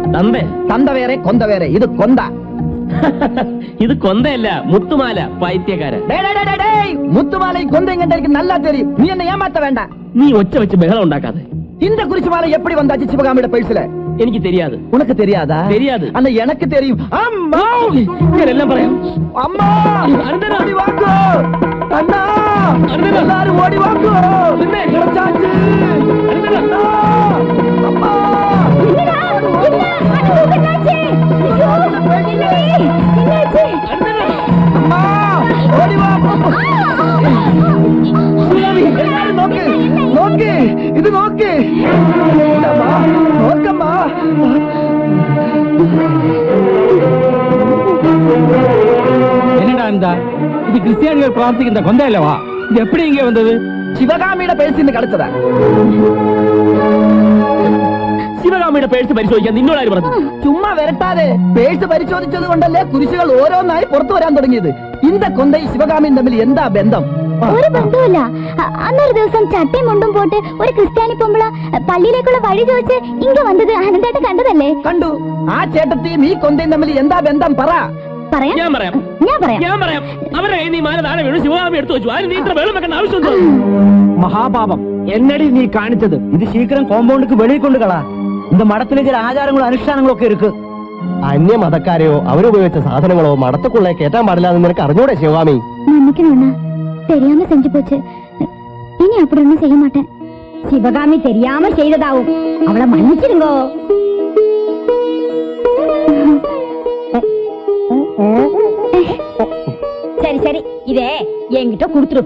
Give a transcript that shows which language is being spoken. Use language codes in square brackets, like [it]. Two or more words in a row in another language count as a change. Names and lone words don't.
[ml] തന്തേ [ta] தந்த வேற கொந்த வேற, இது கொந்தா. [ml] ഇത് കൊന്തയല്ല, മുത്തുമാല, പൈത്യക്കാരൻ. [ta] முத்துமாலை கொந்தைங்க எனக்கு நல்லா தெரியும். நீ என்ன ஏமாத்த வேண்டாம். [ml] നീ ഒച്ച വെച്ച് ബഹളം ഉണ്ടാക്കാതെ. [ta] இந்த குறிச்சி மாலை எப்படி வந்தாச்சு சிவகாமியோட பேச்சில? എനിക്ക് தெரியாது. உனக்கு தெரியாதா? தெரியாது. ஆனா எனக்கு தெரியும். அம்மா, [ml] ഞാൻ എല്ലാം പറയാം. [ta] அம்மா, அருந்தனா. ஓடி வாங்க அண்ணா, அருந்தனா. எல்லாரும் ஓடி வாங்க. என்ன? கிடைச்சாச்சு. அருந்தனா. அம்மா, அம்மா, ஓடி வா. எல்லாரும் நோக்கு, நோக்கு, இது நோக்கு. இந்தம்மா, நோக்கம்மா. என்னடா இந்த இது [ml] ക്രിസ്ത്യാനികൾ പ്രാർത്ഥിക്കുന്ന കൊന്ത അല്ലേ? [ta] இது எப்படி இங்கே வந்தது? சிவகாமியோட பேசி கிடைச்சதா? [ml] ശിവകാമിയുടെ പേഴ്സ് പരിശോധിക്കാൻ നിന്നോട് ആര് പറഞ്ഞു? ചുമ്മാ വരട്ടാതെ. പേഴ്സ് പരിശോധിച്ചത് കൊണ്ടല്ലേ കുരിശുകൾ ഓരോന്നായി പുറത്തു വരാൻ തുടങ്ങിയത്. ഇന്ത കൊന്തയും ശിവകാമിയും തമ്മിൽ എന്താ ബന്ധം? ഒരു ബന്ധവുമില്ല. അന്നൊരു ദിവസം ചട്ടയും മുണ്ടും പോട്ട് ഒരു ക്രിസ്ത്യാനി പൊമ്പള പള്ളിയിലേക്കുള്ള വഴി ചോദിച്ച് ഇങ്ങ വന്നത് അനന്തേട്ട കണ്ടതല്ലേ? കണ്ടു. ആ ചേട്ടത്തിയും ഈ കൊന്തയും തമ്മിൽ എന്താ ബന്ധം പറ. പറയാം, ഞാൻ പറയാം. ഞാൻ പറയാം. ഞാൻ പറയാം. അവരെ കയ്യിൽ നീ മാല താഴെ വീണു, ശിവകാമി എടുത്തു വെച്ചു. അതിന് നീ ഇത്ര വെള്ളം വെക്കേണ്ട ആവശ്യമുണ്ടോ? മഹാപാപം എന്നടി നീ കാണിച്ചത്. ഇത് ശീഘ്രം കോമ്പൗണ്ടുക്ക് വെളിയിൽ കൊണ്ട് കളാ. [ta] இந்த மடத்துல [ml] ചില ആചാരങ്ങളും അനുഷ്ഠാനങ്ങളും ഒക്കെ ഇருக்கு. അന്യ മതക്കാരെയോ അവരുപയോഗിച്ച സാധനങ്ങളോ മടത്തുക്കുള്ളേ കേറ്റാൻ പാടില്ല എന്ന് നിനക്ക് അറിഞ്ഞൂടെ ശിവകാമി? [ta] மன்னிக்கணும், தெரியாம செஞ்சு போச்சு. இனி அப்படி ஒண்ணும் செய்ய மாட்டேன். சிவகாமி தெரியாம செய்ததாவும், அவளை மன்னிச்சிருங்கோ. சரி சரி, இதே என்கிட்ட குடுத்துரு.